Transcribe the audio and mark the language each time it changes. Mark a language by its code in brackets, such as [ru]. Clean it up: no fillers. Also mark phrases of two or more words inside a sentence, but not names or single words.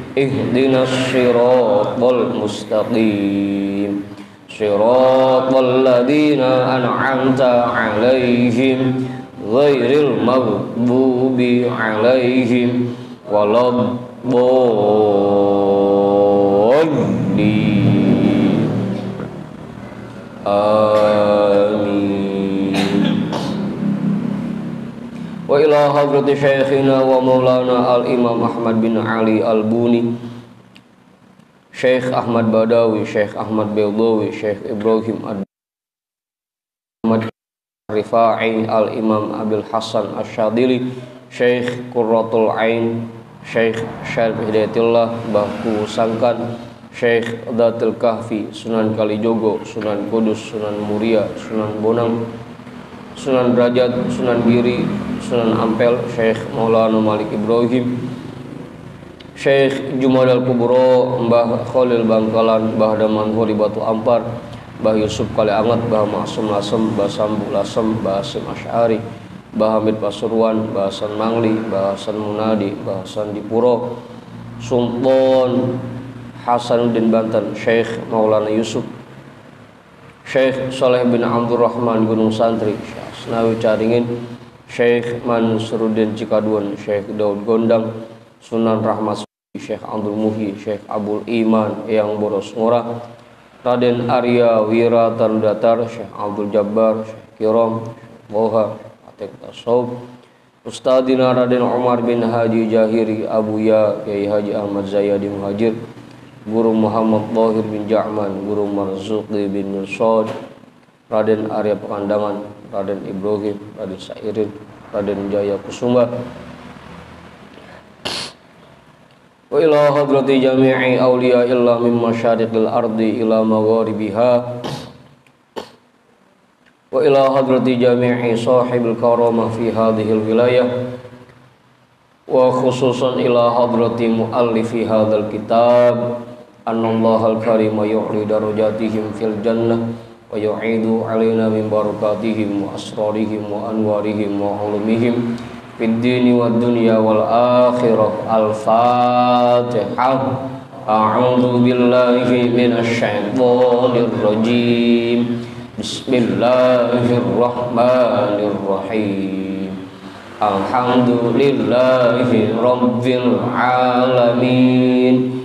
[ar] اهدنا الصراط المستقيم صراط الذين أنعمت عليهم غير المغضوب عليهم ولا الضالين. Amin. وإلى حضرة شيخنا ومولانا الإمام Ahmad bin Ali al-Buni, Syekh Ahmad Badawi, Syekh Ahmad Baydawi, Syekh Ibrahim Ahmad Rifa'i al-imam Abil Hasan Asyadili, Syekh Qurratul Ain, Syekh Syarif Hidayatullah Bahku Sangkan, Syekh Datul Kahfi, Sunan Kalijogo, Sunan Kudus, Sunan Muria, Sunan Bonang, Sunan Derajat, Sunan Giri, Sunan Ampel, Syekh Maulana Malik Ibrahim, Syekh Jumadal Kubro, Mbah Khalil Bangkalan, Mbah Damanhuri Batu Ampar, Mbah Yusuf Kali Angat, Mbah Maksum Lasem, Mbah Sambu Lasem, Mbah Hasim Asy'ari, Mbah Hamid Pasuruan, Mbah Hasan Mangli, Mbah Hasan Munadi, Mbah Hasan Dipuro, Sultan Hasanuddin Banten, Syekh Maulana Yusuf, Syekh Saleh bin Abdurrahman Gunung Santri, Syekh Asnawi Caringin, Syekh Mansuruddin Cikaduan, Syekh Daud Gondang, Sunan Rahmat, Syekh Abdul Muhi, Syekh Abdul Iman Eyang Boros Ngurah, Raden Arya Wira Tarudatar, Syekh Abdul Jabbar, Syekh Kiram, Moha, Atek Tasawuf, Ustadina Raden Umar bin Haji Jahiri Abuya, Kiai Haji Ahmad Zayadi Muhajir, Guru Muhammad Bahir bin Ja'man, Guru Marzuqi bin Nursad, Raden Arya Pekandangan, Raden Ibrahim, Raden Sairin, Raden Jaya Kusuma. وإلى حضرة جميع أولياء الله من مشارق الأرض إلى مغاربها. وإلى حضرة جميع صاحب الكرامة في هذه الولاية. وخصوصا إلى حضرة مؤلف هذا الكتاب. أن الله الكريم يعلي درجاتهم في الجنة ويعيد علينا من بركاتهم وأسرارهم وأنوارهم وعلومهم في الدين والدنيا والآخرة. Al-Fatihah. أعوذ بالله من الشيطان الرجيم. بسم الله الرحمن الرحيم. الحمد لله رب العالمين.